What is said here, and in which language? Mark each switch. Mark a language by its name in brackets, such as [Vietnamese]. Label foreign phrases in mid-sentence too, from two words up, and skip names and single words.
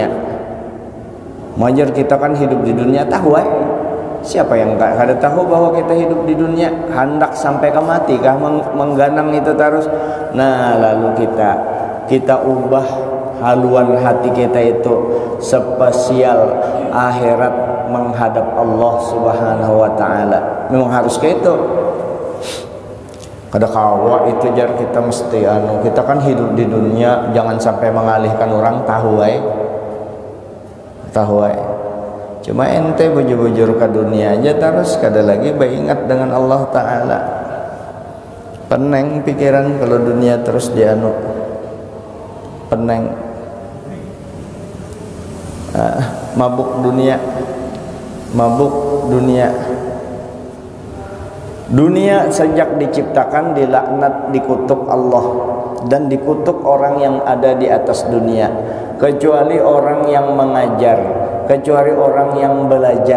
[Banjar] Wajar kita kan hidup di dunia, tahu siapa yang kada tahu bahwa kita hidup di dunia, hendak sampai ke mati kah mengganang itu terus. [Indonesian] Nah, lalu kita ubah haluan hati kita itu spesial akhirat menghadap [Arabic] الله سبحانه وتعالى. [Indonesian] Memang harus kayak itu. [Banjar] Kada kawa itu jar kita mesti kita kan hidup di dunia, jangan sampai mengalihkan orang tahu cuma ente bujur-bujur ke dunia aja terus, kada lagi beringat dengan [Arabic] الله تعالى. [Banjar] Peneng pikiran kalau dunia terus peneng, mabuk dunia. [Indonesian] Dunia sejak diciptakan dilaknat, dikutuk Allah dan dikutuk orang yang ada di atas dunia, kecuali orang yang mengajar, kecuali orang yang belajar.